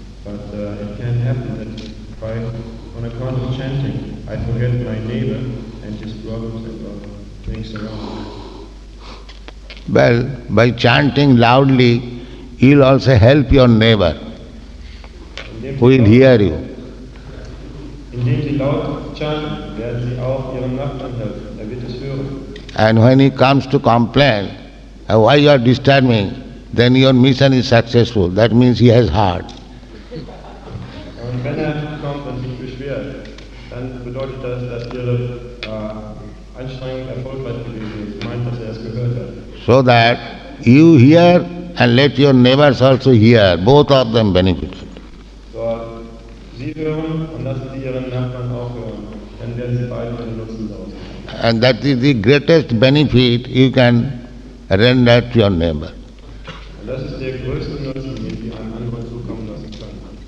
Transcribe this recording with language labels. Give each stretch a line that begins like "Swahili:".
English: But it can happen that on account of chanting, I forget my neighbor and his problems and things around. Well, by chanting loudly, you'll also help your neighbor who will hear you.
German: Indem Sie laut chanten, werden Sie auch Ihrem Nachbarn helfen. Er wird es hören.
English: And when he comes to complain, why you are disturbing, then your mission is successful. That means he has heard.
German: Und wenn kommt und sich beschwert, dann bedeutet das, dass Ihre Anstrengung erfolgreich gewesen ist. Meint, dass es gehört hat.
English: So that you hear and let your neighbors also hear, both of them benefited.
German: So, Sie hören und lassen Sie Ihren Nachbarn auch hören. Dann werden Sie beide den Nutzen daraus haben.
English: And that is the greatest benefit you can render to your neighbor.
German: Und das ist der größte Nutzen, den Sie einem anderen zukommen lassen können.